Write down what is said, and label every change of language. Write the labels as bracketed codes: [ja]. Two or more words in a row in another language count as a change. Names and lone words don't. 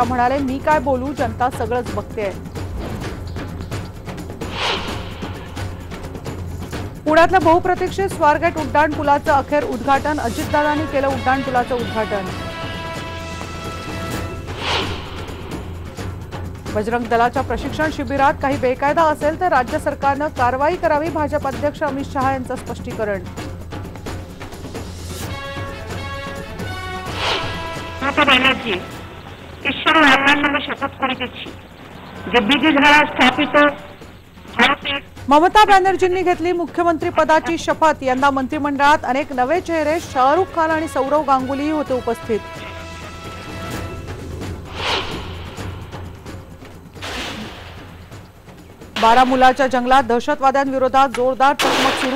[mr] म्हणाले, मी काय बोलू, जनता सगळंच बघतेय। पुण्यातल्या बहुप्रतीक्षित स्वारगेट उड्डाण पुलाचं अखेर उद्घाटन। अजितदादांनी केलं उड्डाण पुलाचं उद्घाटन। बजरंग दलाच्या प्रशिक्षण शिबिरात काही बेकायदा असेल तर राज्य सरकारनं कारवाई करावी। भाजप अध्यक्ष अमित शहा यांचं स्पष्टीकरण। [bn] মমতা ব্যানার্জি ঈশ্বরের আল্লাহর নামে শপথ করে দিচ্ছি যে বিধি ধারা স্থাপিত ভারতের। [mr] ममता बॅनर्जींनी घेतली मुख्यमंत्री पदाची शपथ। यंदा मंत्रिमंडळात अनेक नवे चेहरे, शाहरुख खान आणि सौरव गांगुलीही होते उपस्थित। बारामुलाच्या जंगलात दहशतवाद्यांविरोधात जोरदार चकमक सुरू।